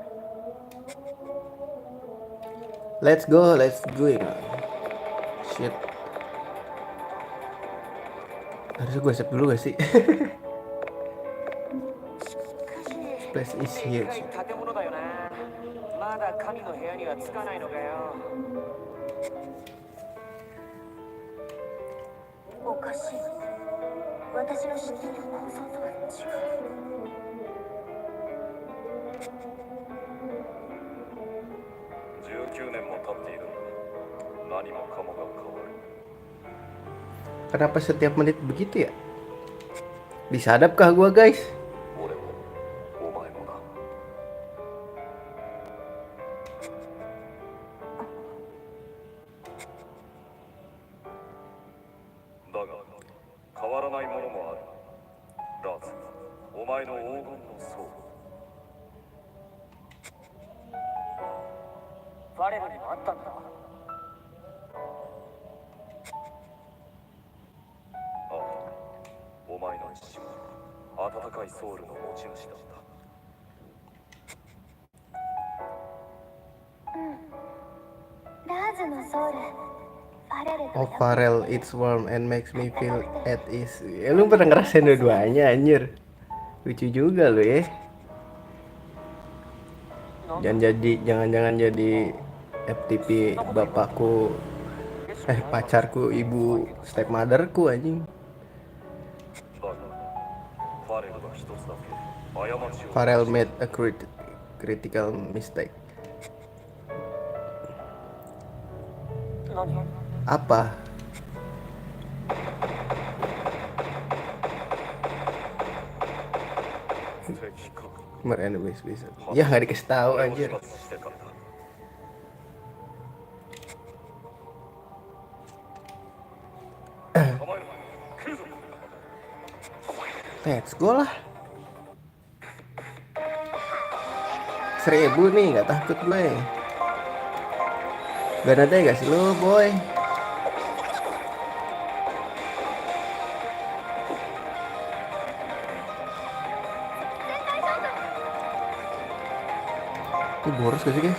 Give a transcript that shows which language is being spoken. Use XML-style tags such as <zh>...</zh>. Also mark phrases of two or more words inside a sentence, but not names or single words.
<en>Let's go. Shit.</en> <id>Harusnya gue save dulu gak sih?</id> <en>Place is</en> <ja>で</ja> <en>huge.</en> <ja>かい建物だよな。まだ神の部屋には着かないのかよ。おかしい私の知っている構造とは違う 19年も経っているんだ。何もかもが変わる。</ja> <id>Kenapa setiap menit begitu ya? Disadapkah gua guys?</id> <ja>俺もお前もな。だが変わらないものもある。ラーズ、お前の黄金の層。ファレルにもあったんだ。ああ、お前の意志は温かいソウルの持ち主だった。ラーズのソウルファレル</ja> <en>Oh Pharrell, it's warm and makes me feel at ease.</en> <id>Ya lu pernah ngerasain dua-duanya anjir. Lucu juga lu ya. Jangan jadi FTP bapakku, pacarku, ibu stepmotherku anjing.</id> <ja>だがファレルが一つだけ過ちを</ja> <en>Pharrell made a critical mistake.</en> <ja>何？</ja> <id>Apa? Merenemis bisa. Ya nggak dikasih tahu</id> <ja>俺を</ja> <id>anjir.</id> <ja>始末してからだ。構えるな。来るぞ。</ja> <en>Let's go</en> <id>lah. 1000 nih, nggak takut gue. Gak ada gak sih lu boy? Ini boros gak sih guys?</id>